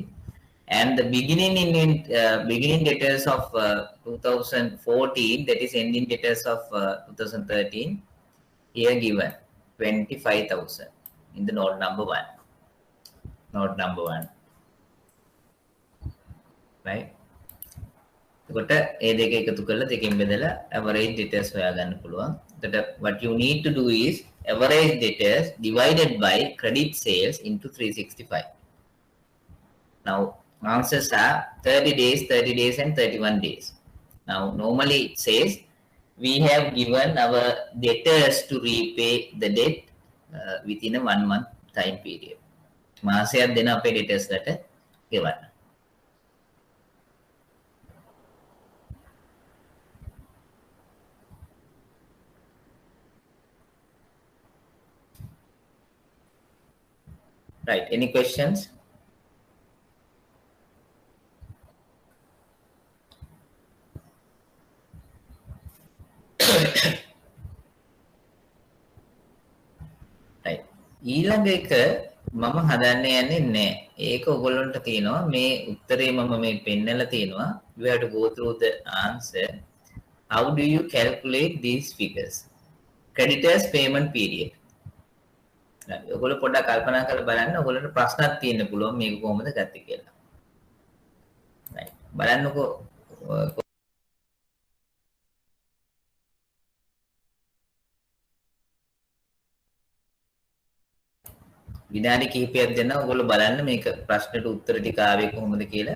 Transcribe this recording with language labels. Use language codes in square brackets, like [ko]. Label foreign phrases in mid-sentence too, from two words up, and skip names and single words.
[en] And the beginning debtors of 2014, that is ending debtors of 2013, here given 25,000 in the note number 1. Note number 1. Right? [si] කොට ඒ දෙක එකතු කරලා දෙකෙන් බෙදලා [en] average debtors [si] හොයාගන්න පුළුවන්. [en] එතකොට what you need to do is average debtors divided by credit sales into 365. Now answers are 30 days, 30 days and 31 days. Now normally it says we have given our debtors to repay the debt within a 1 month time period. [si] මාසයක් දෙන අපේ debtors ලට ගෙවන්න. [en] Right, any questions? Right. [si] ඊළඟ එක මම හදන්න යන්නේ නැහැ. ඒක ඔයගොල්ලන්ට තියෙනවා. මේ උත්තරේ මම මේ පෙන්නලා තියෙනවා. [en] You have to go through the answer. How do you calculate these figures? Creditors payment period. [si] ඔයගොල්ලෝ පොඩ්ඩක් කල්පනා කරලා බලන්න. ඔයගොල්ලන්ට ප්‍රශ්නක් තියෙන්න පුළුවන් මේක කොහොමද ගත්තේ කියලා. [en] right. [si] බලන්නකෝ විනාඩි කිහිපයක් දෙන්න ඔයගොල්ලෝ බලන්න මේක ප්‍රශ්නෙට උත්තර ටික ආවේ කොහොමද කියලා.